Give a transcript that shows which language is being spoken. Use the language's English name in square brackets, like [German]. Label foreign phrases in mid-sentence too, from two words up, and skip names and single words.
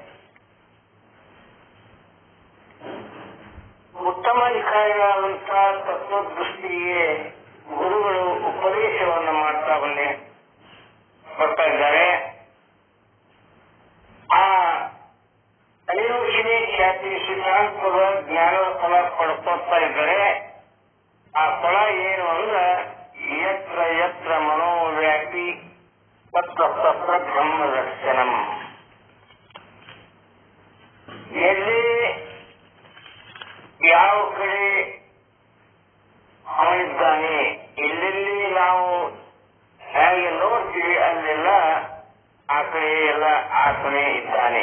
[Kannada] ಉತ್ತಮ ನಿಕಾಯಗಳಾದಂತಹ ತತ್ವದೃಷ್ಟಿಗೆ ಗುರುಗಳು ಉಪದೇಶವನ್ನು ಬರ್ತಾ ಇದ್ದಾರೆ. ಆ ಅನಿರ್ವಚನೀಯ ಖ್ಯಾತಿ ಸಿದ್ಧಾಂತದ ಜ್ಞಾನದ ಫಲ ಪಡ್ಕೊಳ್ತಾ ಇದ್ದಾರೆ. ಆ ಫಲ ಏನು ಅಂದ್ರೆ [Sanskrit] ಯತ್ರ ಯತ್ರ ಮನೋವ್ಯಾಪಿ ತತ್ರ ತತ್ರ ಬ್ರಹ್ಮ ದರ್ಶನಂ. [Kannada] ಎಲ್ಲಿ ಯಾವ ಕಡೆ ಅವನಿದ್ದಾನೆ, ಎಲ್ಲೆಲ್ಲಿ ನಾವು ಹೇಗೆ ನೋಡ್ತೀವಿ ಅಲ್ಲೆಲ್ಲ ಆ ಕಡೆ ಎಲ್ಲ ಆತನೇ ಇದ್ದಾನೆ.